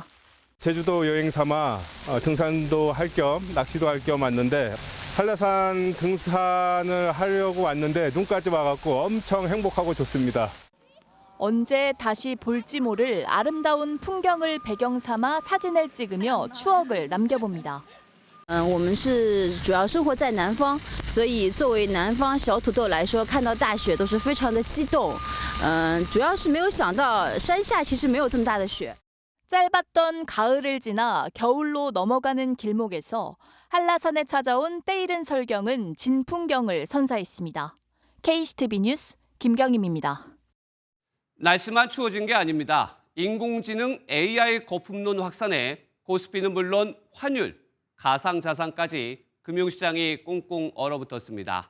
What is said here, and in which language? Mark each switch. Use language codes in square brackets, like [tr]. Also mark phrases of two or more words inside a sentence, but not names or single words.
[ko] 제주도 여행 삼아 등산도 할 겸 낚시도 할 겸 왔는데 한라산 등산을 하려고 왔는데 눈까지 와갖고 엄청 행복하고 좋습니다. 언제 다시 볼지 모를 아름다운 풍경을 배경 삼아 사진을 찍으며 추억을 남겨봅니다. [zh] 我们是主要生活在南方，所以作为南方小土豆来说，看到大雪都是非常的激动。主要是没有想到山下其实没有这么大的雪。 [ko] 짧았던 가을을 지나 겨울로 넘어가는 길목에서 한라산에 찾아온 때이른 설경은 진풍경을 선사했습니다. KCTV 뉴스 김경임입니다. 날씨만 추워진 게 아닙니다. 인공지능 AI 거품론 확산에 코스피는 물론 환율, 가상자산까지 금융시장이 꽁꽁 얼어붙었습니다.